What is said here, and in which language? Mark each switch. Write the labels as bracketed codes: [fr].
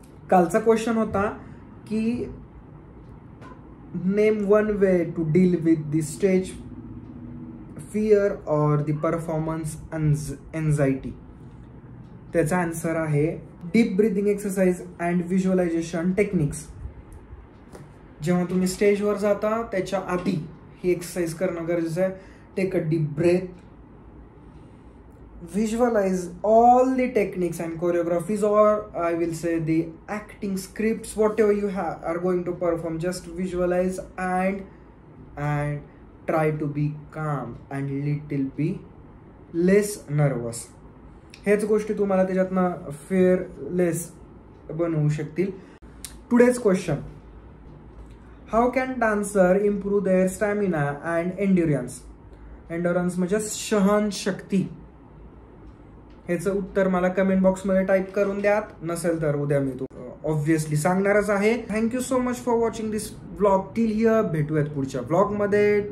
[mr] कालचा क्वेश्चन होता की [en] Name one way to deal with the stage fear or the performance anxiety. [mr] त्याचा आन्सर आहे [en] Deep breathing exercise and visualization techniques. [mr] जेव्हा तुम्ही स्टेजवर जाता त्याच्या आधी ही एक्सरसाइज करणं गरजेचं आहे. [en] Take a deep breath, visualize all the techniques and choreographies, or I will say the acting scripts, whatever you are going to perform. Just visualize and try to be calm and little be less nervous. [mr] हेच गोष्टी तुम्हाला त्याच्यातनं fearless बनवू शकतील. [en] Today's question: how can dancer improve their stamina and endurance? [mr] Endurance म्हणजे सहन शक्ती. ह्याचं उत्तर मला कमेंट बॉक्समध्ये टाईप करून द्या. नसेल तर उद्या मी तो ऑब्व्हियसली सांगणारच आहे. [en] Thank you so much for watching this vlog till here. [mr] भेटूयात पुढच्या व्लॉगमध्ये.